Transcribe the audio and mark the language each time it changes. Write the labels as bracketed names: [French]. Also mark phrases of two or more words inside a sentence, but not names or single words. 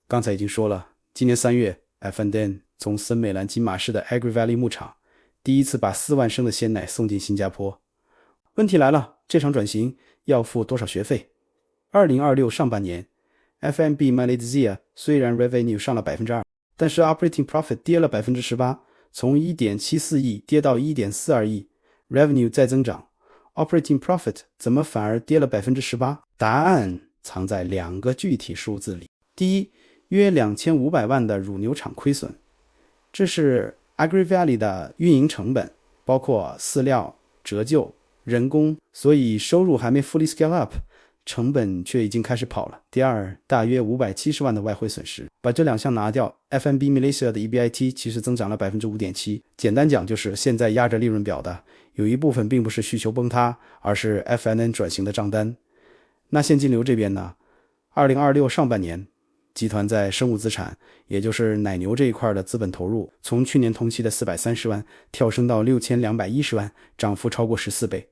[Chinese] 剛才已經說了，今年3月 FNN 從森美蘭金馬市的 Agri Valley 牧場第一次把4萬升的鮮奶送進新加坡。問題來了，這場轉型要付多少學費？2026上半年FNB Malaysia 雖然 revenue 上了 2%， 但是 [English] operating profit [Chinese] 跌了 18%， 從 1.74 億跌到 1.42 億， revenue 再增長， [English] operating profit [Chinese] 怎麼反而跌了 18%？答案藏在2個具體數字裡。第一，約2500萬的乳牛場虧損，這是 Agri Valley 的運營成本，包括飼料、折舊、人工，所以收入還沒 [English] fully scale up， [Chinese] 成本卻已經開始跑了。第二，大約570萬的外匯損失，把這2項拿掉， FNB Malaysia 的 EBIT 其實增長了 5.7%。簡單講就是現在壓着利潤表的有一部分並不是需求崩塌，而是 FNN 轉型的賬單。那現金流這邊呢？2026上半年集團在生物資產，也就是奶牛這一塊的資本投入，從去年同期的430萬跳升到6210萬，漲幅超過14倍。